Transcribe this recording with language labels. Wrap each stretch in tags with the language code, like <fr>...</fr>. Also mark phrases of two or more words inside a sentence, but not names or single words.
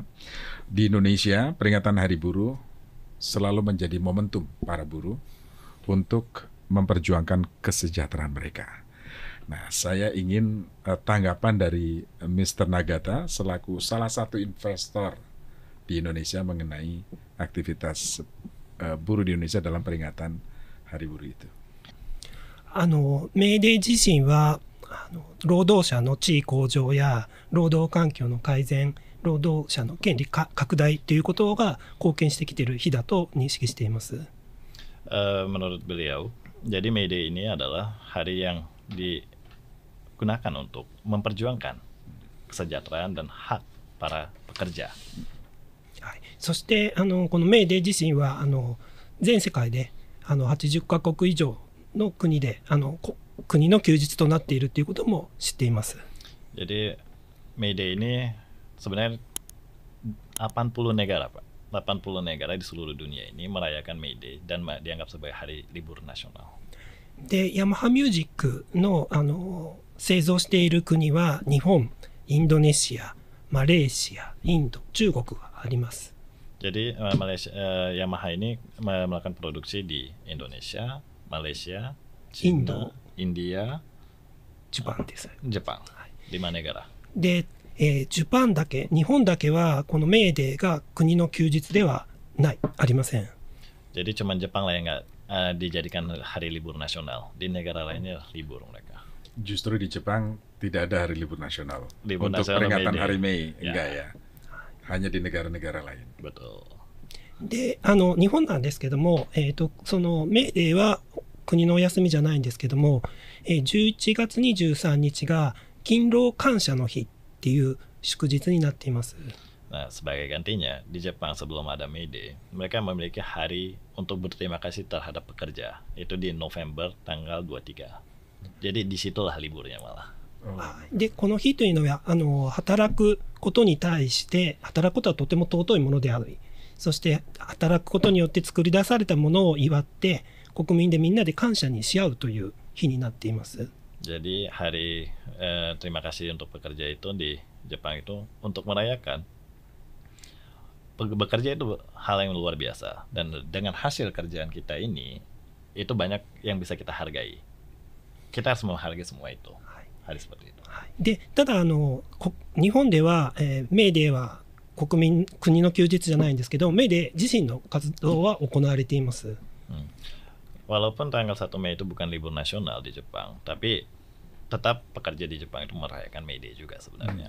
<id>Di Indonesia, peringatan Hari Buruh selalu menjadi momentum para buruh untuk memperjuangkan kesejahteraan mereka. Nah, saya ingin tanggapan dari Mr. Nagata selaku salah satu investor di Indonesia mengenai aktivitas buruh di Indonesia dalam peringatan Hari Buruh itu.</id> <ja>メーデー自身は労働者の地位向上や労働環境の改善、労働者の権利拡大ということが貢献してきている日だと認識しています。</ja> <id>Menurut beliau, jadi May Day ini adalah hari yang digunakan untuk memperjuangkan kesejahteraan dan hak para pekerja.</id> <ja>はい、そしてこのメーデー自身は全世界で80カ国以上の国で国の休日となっているということも知っています。</ja> <id>Jadi May Day ini sebenarnya 80 negara, Pak. 80 negara di seluruh dunia ini merayakan May Day dan dianggap sebagai hari libur nasional.</id> <ja>で、ヤマハミュージックの製造している国は日本、インドネシア、マレーシア、インド、中国があります。</ja> <id>Jadi Yamaha ini melakukan produksi di Indonesia, Malaysia, Cina, India,</id> <ja>ジャパンです。</ja> <id>Jepang. 5 negara.</id> <ja>で、ジャパンだけ、日本だけはこのメーデーが国の休日ではありません。</ja> <id>Jadi cuma Jepang lah yang nggak dijadikan hari libur nasional. Di negara lainnya libur mereka. Justru di Jepang tidak ada hari libur nasional Libur untuk nasional peringatan May Day. hari Mei, Ya. enggak ya? Hanya di negara-negara lain. Betul.</id> <ja>で、日本なんですけども、そのメーデーは国のお休みじゃないんですけども、11月23日が勤労感謝の日っていう祝日になっています。</ja> <id>Nah, sebagai gantinya, di Jepang sebelum ada May Day, mereka memiliki hari untuk berterima kasih terhadap pekerja. Itu di November tanggal 23. Jadi disitulah liburnya malah.</id> <ja>で、この日というのは、働くことに対して、働くことはとても尊いものであり、そして働くことによって作り出されたものを祝って、国民でみんなで感謝にし合うという日になっています。</ja> <id>Jadi hari terima kasih untuk pekerja itu di Jepang itu untuk merayakan bekerja itu hal yang luar biasa, dan dengan hasil kerjaan kita ini itu banyak yang bisa kita hargai. Kita harus menghargai semua itu. Hari seperti itu.</id> <ja>で、ただ日本では、メーデーは国の休日じゃないんですけど、メーデー自身の活動は行われています。</ja> <id>Walaupun tanggal 1 Mei itu bukan libur nasional di Jepang, tapi tetap pekerja di Jepang itu merayakan May Day juga sebenarnya.</id>